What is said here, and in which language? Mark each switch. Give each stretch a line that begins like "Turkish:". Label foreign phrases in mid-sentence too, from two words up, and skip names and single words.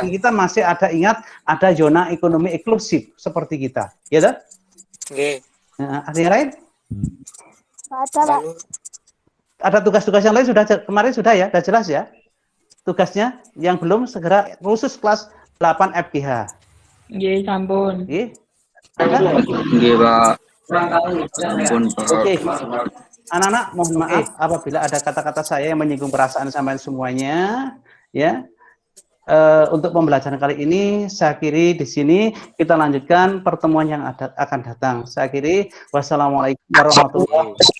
Indonesian: Kita masih ingat ada zona ekonomi eksklusif seperti kita, ya dah? Oke. Ada yang lain? Ada, Pak. Ada tugas-tugas yang lain kemarin sudah ya, sudah jelas ya. Tugasnya yang belum segera khusus kelas 8 FGH.
Javanese: Nggih, sampun. Nggih. Nggih, Pak. Ampun, Pak.
Indonesian: Oke. Anak-anak, mohon maaf apabila ada kata-kata saya yang menyinggung perasaan sampai semuanya, ya. Untuk pembelajaran kali ini saya akhiri di sini. Kita lanjutkan pertemuan yang akan datang. Saya akhiri.
Arabic: Wassalamualaikum warahmatullahi